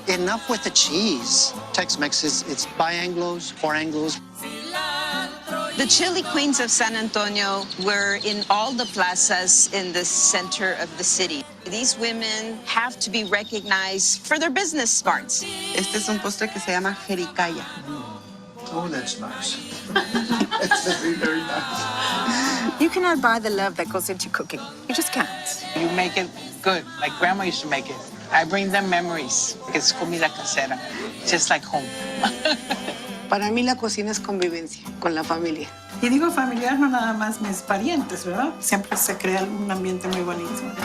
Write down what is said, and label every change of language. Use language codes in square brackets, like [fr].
[en] Enough with the cheese. Tex-Mex it's bi-Anglos, four Anglos. The chili queens of San Antonio were in all the plazas in the center of the city. These women have to be recognized for their business smarts. [es] Este es un postre que se llama jericaya. [en] Oh, that's nice. It's very, very nice. You cannot buy the love that goes into cooking. You just can't. You make it good, like Grandma used to make it. I bring them memories. It's [es] comida casera, [en] just like home. [es] Para mí la cocina es convivencia con la familia. Y digo familiar, no nada más mis parientes, ¿verdad? Siempre se crea un ambiente muy bonito.